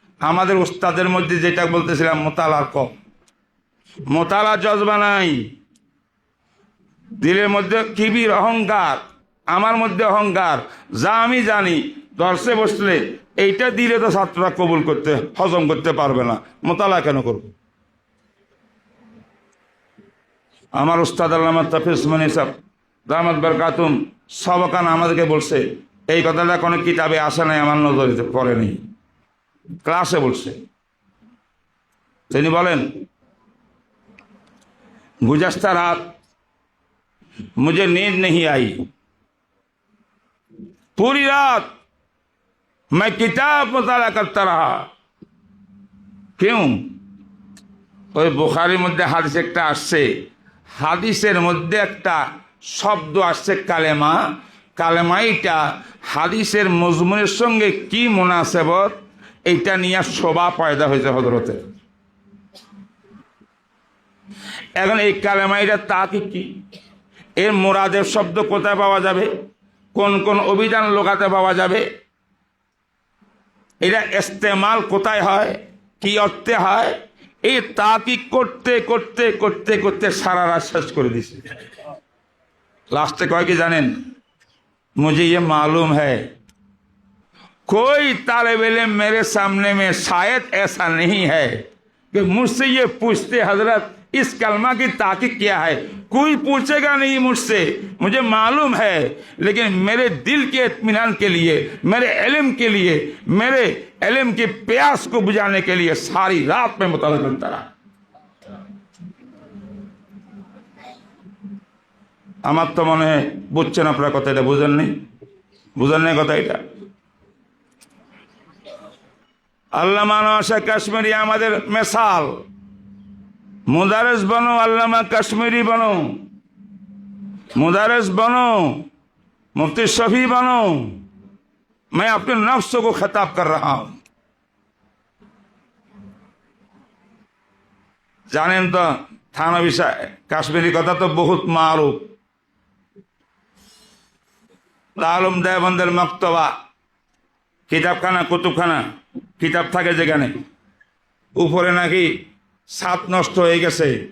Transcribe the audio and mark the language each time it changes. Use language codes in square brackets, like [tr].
[bn] আমাদের উস্তাদের মধ্যে যেটা বলতেছিলাম, মোতালার কম, মোতালা জজবা নাই, দিলের মধ্যে কিবির অহংকার, আমার মধ্যে অহংকার, যা আমি জানি দর্শে বসলে এইটা দিলে তো ছাত্ররা কবুল করতে হজম করতে পারবে না, মোতালা কেন করব। আমার উস্তাদ আল্লামা তাফিজ উসমানী সাহেব দামাত বরকাতুম সবকান আমাদেরকে বলছে, এই কথাটা কোনো কিতাবে আসে নাই, আমার নজরে পড়ে নেই, ক্লাসে বলছে। তিনি বলেন, [hi] गुज़श्ता रात मुझे नींद नहीं आई, पूरी रात मैं किताब मुताला करता रहा। क्यों? [bn] ওই বুখারীর মধ্যে হাদিস একটা আসছে, হাদিসের মধ্যে একটা শব্দ আসছে কালেমা, কালেমাইটা হাদিসের মজমুনের সঙ্গে কি মুনাসেবত, এইটা নিয়ে শোভা পয়দা হয়েছে হযরতের। এখন এই কালেমাইটা তা কি, এর মুরাদের শব্দ কোথায় পাওয়া যাবে, কোন কোন অভিধান লোকাতে পাওয়া যাবে, এটা ইস্তেমাল কোথায় হয়, কি অর্থে হয়, এই তাকি করতে করতে করতে করতে সারা রাত শেষ করে দিছে। [hi] लास्ट कह के जानें, मुझे ये मालूम है कोई तालिब इल्म मेरे सामने में शायद ऐसा नहीं है कि मुझसे ये पूछते हजरत इस कलमा की ताकीद क्या है, कोई पूछेगा नहीं मुझसे, मुझे मालूम है, लेकिन मेरे दिल के इत्मीनान के लिए, मेरे इल्म के लिए, मेरे इल्म के प्यास को बुझाने के लिए सारी रात में मुताला करता रहा। [bn] আমার তো মনে হয় বুঝছেন আপনার কথা, এটা বুঝেন নাই কথা এটা। আল্লামা নওশাদ কাশ্মীরি আমাদের মিসাল, [hi] मुदारिस बनो, अल्लामा कश्मीरी बनो, मुदारिस बनो, मुफ्ती शफी बनो। मैं अपने नफ्स को खिताब कर रहा हूं। [bn] জানেন তো থানবী কাশ্মীরি কথা তো বহুত মারুফ। আলম দেওবন্দের মক্তবা কিতাবখানা, কুতুবখানা, কিতাব থাকে যেখানে, উপরে নাকি ছাদ নষ্ট হয়ে গেছে,